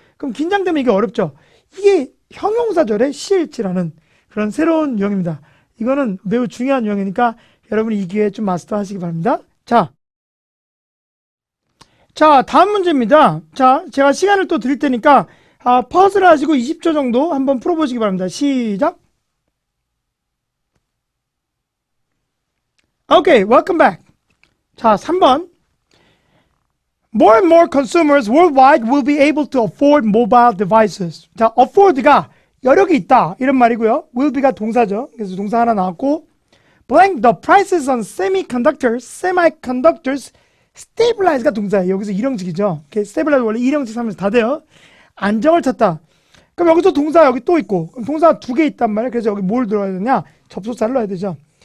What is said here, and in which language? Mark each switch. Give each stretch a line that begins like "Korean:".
Korean: 그럼 긴장되면 이게 어렵죠. 이게 형용사절의 시일치라는 그런 새로운 유형입니다. 이거는 매우 중요한 유형이니까 여러분이 이 기회에 좀 마스터 하시기 바랍니다. 자, 다음 문제입니다. 자, 제가 시간을 또 드릴 테니까 퍼즐을 하시고 20초 정도 한번 풀어보시기 바랍니다. 시작.
English: 오케이, welcome back.
Korean: 자, 3번.
English: More and more consumers worldwide will be able to afford mobile devices.
Korean: 자, afford가 여력이 있다 이런 말이고요. will be가 동사죠. 그래서 동사 하나 나왔고,
English: blank the prices on semiconductors stabilize
Korean: 가 동사예요. 여기서 일형식이죠. stabilize 원래 일형식 삼면서 다 돼요. 안정을 찾다. 그럼 여기서 동사 여기 또 있고, 그럼 동사 두 개 있단 말이에요. 그래서 여기 뭘 들어야 되냐? 접속사를 넣어야 되죠.